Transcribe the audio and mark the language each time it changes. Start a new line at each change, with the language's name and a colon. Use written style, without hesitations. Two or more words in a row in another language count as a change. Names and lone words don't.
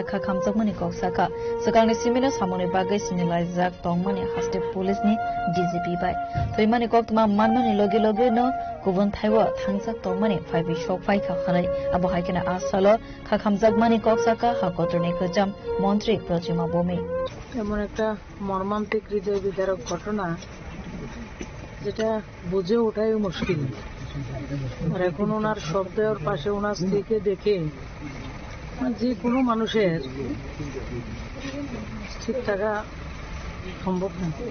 Kok Borok: Khamjakmani Koksaka Sakarni Simino Samoni Bagai Sinilai Tongmani Hasde Police ni DGP bai Thimani Koktuma Manmani Logi Logi no Kubun Thaiwa Thangjak Tongmani Phaibi Shok Phai Khanai Abu Haikena Asalo Khamjakmani Koksaka Hakotorni Kacha Montri Protima Bhumik
Bangla: এমন একটা মর্মান্তিক হৃদয় বিদারক ঘটনা যেটা বুঝে ওঠাই মুশকিল আর এখন ওনার শব্দের পাশে ওনার স্ত্রীকে দেখে যে কোনো মানুষের স্থির থাকা সম্ভব না।